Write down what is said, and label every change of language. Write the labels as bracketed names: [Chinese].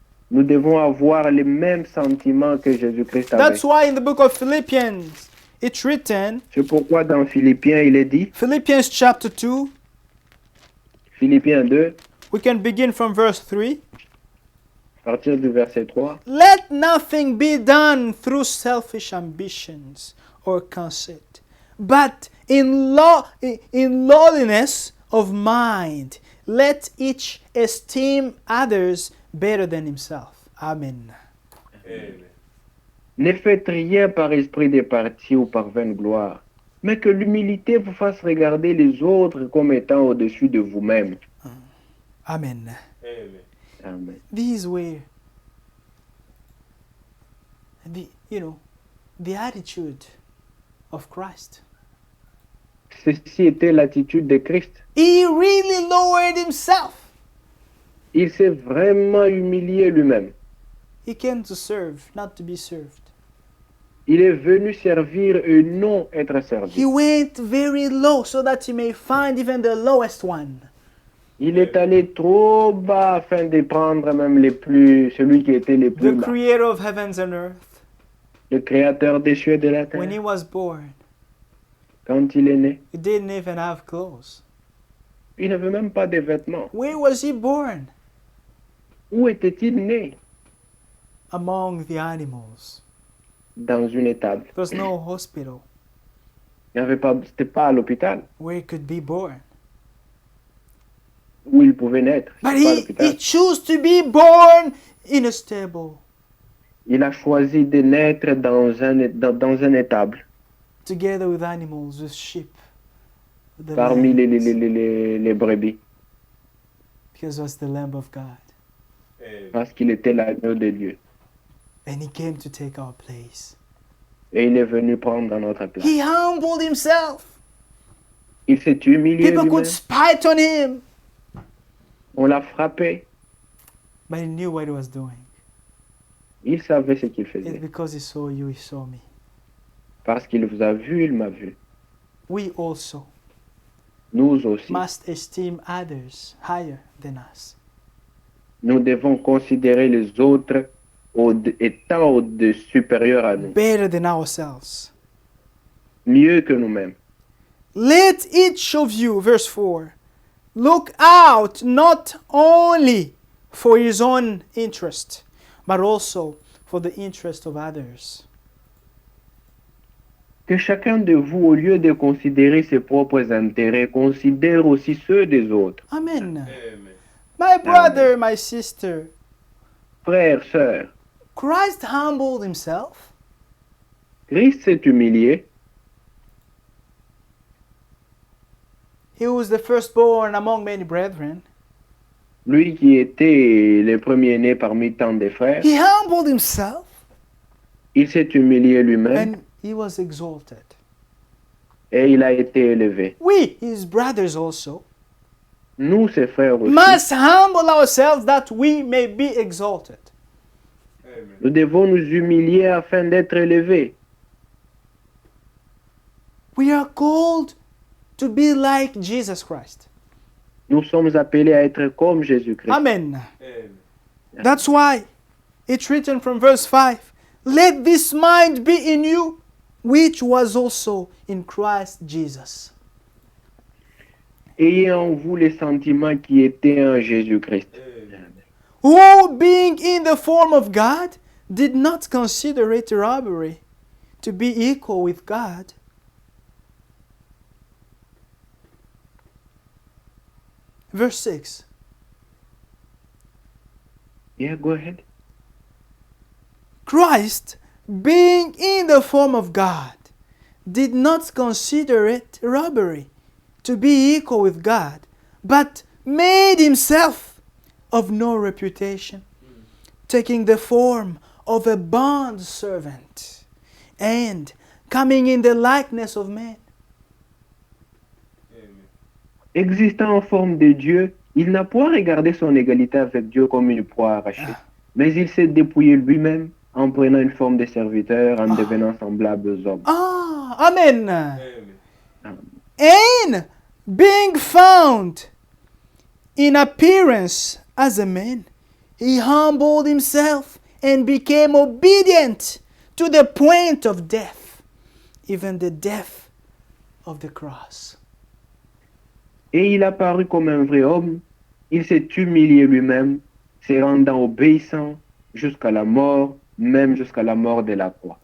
[French] Nous devons avoir les mêmes sentiments que Jésus-Christ avait. [English] That's why in the book of Philippians, it's written, [French] C'est pourquoi dans Philippiens, il est dit, [English] Philippians chapter 2, [French] Philippiens 2, [English] we can begin from verse 3. [French] à partir du verset 3, [English] Let nothing be done through selfish ambitions or conceit, but in lowliness of mind, let each esteem others better than himself. Amen. Amen. [French] ne faites rien par esprit de parti ou par vaine gloire, mais que l'humilité vous fasse regarder les autres comme étant au-dessus de vous-même. Amen. Amen. Amen. [English] These were the attitude of Christ. [French] Ceci était l'attitude de Christ. [English] He really lowered himself. [French] Il s'est vraiment humilié lui-même. [English] He came to serve, not to be served. [French] Il est venu servir et non être servi. [English] He went very low so that he may find even the lowest one. [French] Il est allé trop bas afin de prendre même celui qui était le plus [English] The [French] bas. [English] creator of heavens and earth, [French] Le créateur des cieux et de la terre. [English] when he was born, [French] Quand il est né, [English] he didn't even have clothes. [French] il n'avait même pas de vêtements. [English] Where was he born? [French] Où était-il né? [English] Among the animals. [French] Dans une étable. [English] There was no hospital [French] C'était pas à l'hôpital [English] where he could be born. [French] où il pouvait naître. [English] But [French] C'était pas à [English] he [French] l'hôpital. [English] chose to be born in a stable, [French] Il a choisi de naître dans un étable, [English] together with animals, with sheep, with the [French] parmi [English] lambs, [French] les brebis, [English] because he was the Lamb of God. Amen. [French] parce qu'il était l'agneau de Dieu. [English] And he came to take our place. [French] Et il est venu prendre notre place. [English] He humbled himself. [French] Il s'est humilié [English] People could [French] lui-même. [English] spite on him, [French] On l'a frappé. [English] but he knew what he was doing. [French] Il savait ce qu'il [English] It's [French] faisait. [English] because he saw you, he saw me. [French] Parce qu'il vous a vu, il m'a vu. [English] We also [French] Nous aussi. [English] must esteem others higher than us. [French] Nous devons considérer les autres étant supérieurs à nous. [English] Better than ourselves. [French] Mieux que nous-mêmes. [English] Let each of you, verse 4, look out not only for his own interest, but also for the interest of others. [French] que chacun de vous, au lieu de considérer ses propres intérêts, considère aussi ceux des autres. Amen. Amen. [English] My brother, my sister, [French] Frères, sœurs, [English] Christ humbled himself. [French] Christ s'est humilié. [English] He was the firstborn among many brethren. [French] Lui qui était le premier-né parmi tant de frères, [English] He humbled himself [French] il s'est humilié lui-même [English] and he was exalted. [French] et il a été élevé. [English] We, his brothers also, [French] Nous, ses frères aussi, [English] must humble ourselves that we may be exalted. Amen. [French] nous devons nous humilier afin d'être élevés. [English] We are called to be like Jesus Christ. [French] Nous sommes appelés à être comme Jésus-Christ. Amen. Amen. [English] That's why it's written from verse 5, let this mind be in you, which was also in Christ Jesus. [French] Ayez en vous les sentiments qui étaient en Jésus-Christ. Amen. [English] Who, being in the form of God, did not consider it robbery to be equal with God. Verse 6. Yeah, go ahead. Christ, being in the form of God, did not consider it robbery to be equal with God, but made himself of no reputation, taking the form of a bond servant, and coming in the likeness of men. Amen. [French] Existant en forme de Dieu, il n'a point regardé son égalité avec Dieu comme une proie arrachée, mais il s'est dépouillé lui-même en prenant une forme de serviteur, en devenant semblable aux hommes. Ah, Amen. Amen. [English] And being found in appearance as a man, he humbled himself and became obedient to the point of death, even the death of the cross. [French] Et il apparut comme un vrai homme, il s'est humilié lui-même, se rendant obéissant jusqu'à la mort, même jusqu'à la mort de la croix.